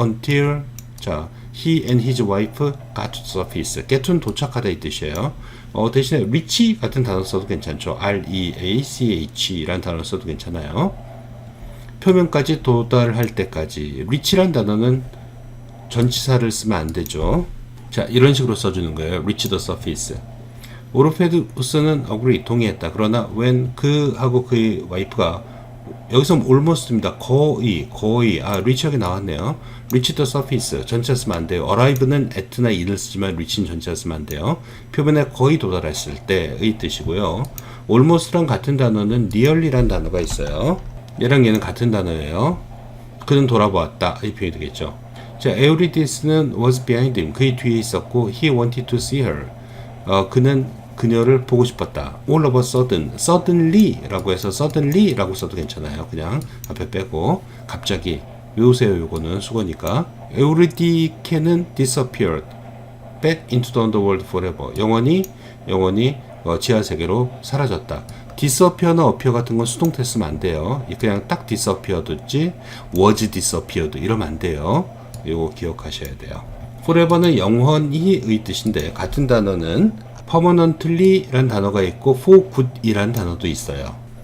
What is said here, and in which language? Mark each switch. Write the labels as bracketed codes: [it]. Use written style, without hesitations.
[en] until 자, he and his wife got to the surface. [ko] get은 도착하다 이 뜻이에요. 대신에 reach 같은 단어 써도 괜찮죠. reach 라는 단어 써도 괜찮아요. 표면까지 도달할 때까지. reach란 단어는 전치사를 쓰면 안 되죠. 자, 이런 식으로 써주는 거예요. [en] reach the surface. [ko] 오르페두스는 agree, 동의했다. 그러나 when 그하고 그의 와이프가 여기서 almost입니다. 거의 reach하게 나왔네요. [en] reach the surface [ko] 전치사 쓰면 안 돼요. arrive는 at나 in을 쓰지만 reach는 전치사 쓰면 안 돼요. 표면에 거의 도달했을 때의 뜻이고요. almost랑 같은 단어는 nearly란 단어가 있어요. 얘랑 얘는 같은 단어예요. 그는 돌아보았다 이 표현이 되겠죠. [en] 자, 에우리디스는 was behind him. [ko] 그의 뒤에 있었고 [en] he wanted to see her. [ko] 그는 그녀를 보고 싶었다. [en] all of a sudden, suddenly 라고 해서 suddenly 라고 써도 괜찮아요. [ko] 그냥 앞에 빼고 갑자기 외우세요. 요거는 수거니까. [en] 에우리디케는 disappeared back into the underworld forever. [ko] 영원히 지하 세계로 사라졌다. disappear나 appear 같은 건 수동태 쓰면 안 돼요. 그냥 딱 disappeared지 [en] was disappeared [ko] 이러면 안 돼요. 이거 기억하셔야 돼요. forever는 영원히의 뜻인데 같은 단어는 permanently 라는 단어가 있고 for good 이라는 단어도 있어요.